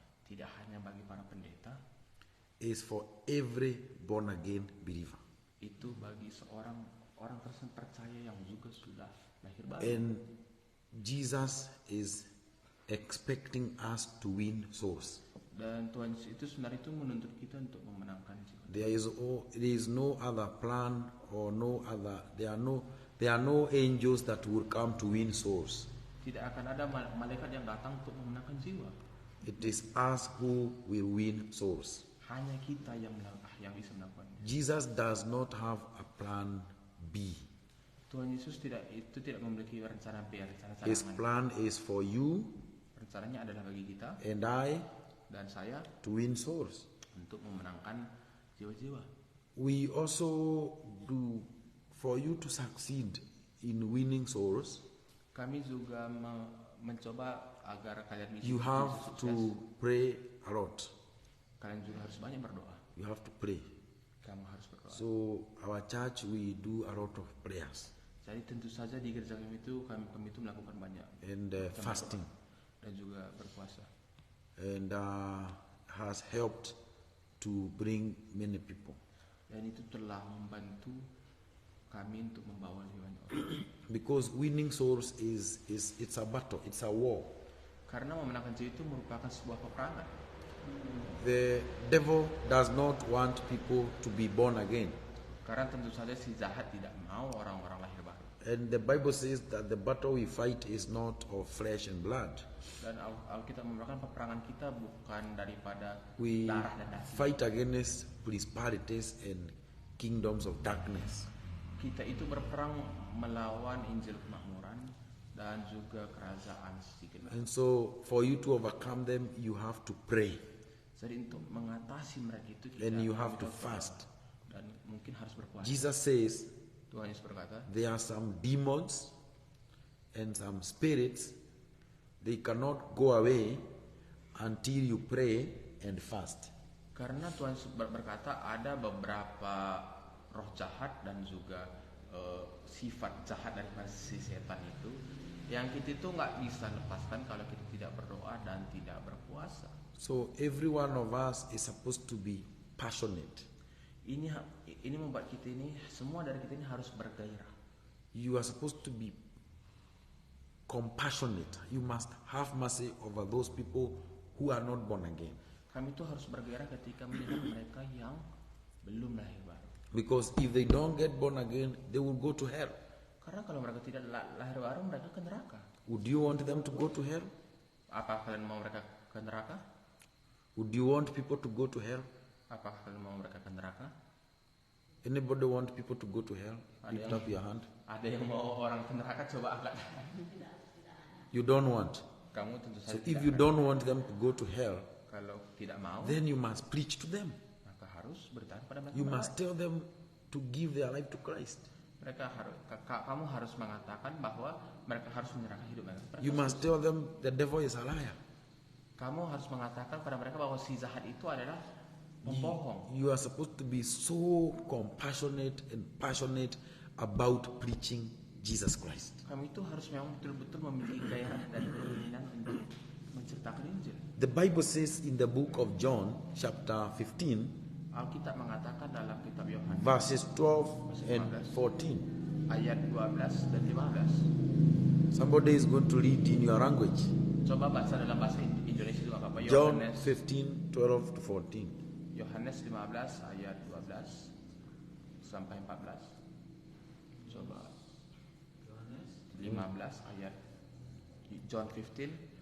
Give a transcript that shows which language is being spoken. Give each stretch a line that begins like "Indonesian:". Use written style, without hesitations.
Indonesian: tidak hanya bagi para pendeta,
English: is for every born again believer.
Indonesian: itu bagi seorang orang percaya yang juga sudah lahir baru.
English: And Jesus is expecting us to win souls.
Indonesian: Dan Tuhan Yesus itu sebenarnya itu menuntut kita untuk memenangkan jiwa.
English: There is no other plan or there are no angels that will come to win souls.
Indonesian: Tidak akan ada malaikat yang datang untuk memenangkan jiwa.
English: It is us who will win souls.
Indonesian: Hanya kita yang bisa melakukannya.
English: Jesus does not have a plan B.
Indonesian: Tuhan Yesus tidak memiliki rencana B, rencana
English: His
Indonesian: cadangan.
English: plan is for you
Indonesian: Rencananya adalah bagi kita
English: and I
Indonesian: dan saya
English: to win souls.
Indonesian: untuk memenangkan jiwa-jiwa.
English: We also do, for you to succeed in winning souls,
Indonesian: Kami juga mencoba agar kalian bisa
English: you have
Indonesian: sukses.
English: to pray a lot.
Indonesian: Kalian juga harus banyak berdoa.
English: You have to pray.
Indonesian: Kamu harus berdoa.
English: So our church, we do a lot of prayers
Indonesian: Jadi tentu saja di gereja kami itu melakukan banyak
English: and fasting,
Indonesian: dan juga berpuasa.
English: and has helped to bring many people.
Indonesian: Dan itu telah membantu kami untuk membawa lebih banyak orang.
English: Because winning souls it's a battle, it's a war.
Indonesian: Karena memenangkan jiwa itu merupakan sebuah peperangan.
English: The devil does not want people to be born again,
Indonesian: Karena tentu saja si jahat tidak mau orang-orang lahir baru.
English: And the Bible says that the battle we fight is not of flesh and blood.
Indonesian: Dan Alkitab memberitakan peperangan kita bukan daripada
English: We
Indonesian: darah dan daging.
English: fight against principalities and kingdoms of darkness.
Indonesian: Kita itu berperang melawan Injil kemakmuran dan juga kerajaan si gelap.
English: And so for you to overcome them, you have to pray.
Indonesian: Jadi untuk mengatasi mereka itu kita
English: And you have to
Indonesian: berdoa
English: fast.
Indonesian: dan mungkin harus berpuasa.
English: Jesus says
Indonesian: Tuhan Yesus berkata,
English: there are some demons and some spirits. They cannot go away until you pray and fast.
Indonesian: karena Tuhan Yesus berkata ada beberapa roh jahat dan juga sifat jahat daripada si setan itu yang kita itu nggak bisa lepaskan kalau kita tidak berdoa dan tidak berpuasa.
English: So every one of us is supposed to be passionate.
Indonesian: Ini membuat kita ini, semua dari kita ini harus bergairah.
English: You are supposed to be compassionate. You must have mercy over those people who are not born again.
Indonesian: Kami itu harus bergairah ketika melihat mereka yang belum lahir baru.
English: Because if they don't get born again, they will go to hell.
Indonesian: Karena kalau mereka tidak lahir baru, mereka ke neraka.
English: Would you want them to go to hell?
Indonesian: Apa kalian mau mereka ke neraka?
English: Would you want people to go to hell?
Indonesian: Apakah kalian mau mereka ke neraka?
English: Anybody want people to go to hell? Lift up your hand.
Indonesian: Ada yang mau orang ke neraka? Coba angkat.
English: You don't want.
Indonesian: Kamu tentu
English: So
Indonesian: saja
English: if
Indonesian: tidak
English: you
Indonesian: akan.
English: don't want them to go to hell,
Indonesian: Kalau tidak mau,
English: then you must preach to them.
Indonesian: maka harus beritahu pada mereka.
English: You must tell them to give their life to Christ.
Indonesian: Kamu harus mengatakan bahwa mereka harus menyerahkan hidup mereka.
English: You must tell them the devil is a liar.
Indonesian: Kamu harus mengatakan pada mereka bahwa si jahat itu adalah pembohong.
English: You are supposed to be so compassionate and passionate about preaching Jesus Christ.
Indonesian: Kami itu harus memang betul-betul memiliki gairah dan keinginan untuk menceritakan Injil.
English: The Bible says in the book of John, chapter 15,
Indonesian: Alkitab mengatakan dalam kitab Yohanes
English: verses 12 and 14.
Indonesian: ayat 12 dan 15.
English: Somebody is going to read in your language.
Indonesian: Coba baca dalam bahasa Indonesia juga apa?
English: John
Indonesian: Yohanes
English: 15, 12 to 14.
Indonesian: Yohanes 15 ayat 12 sampai 14. Coba 15 ayat John 15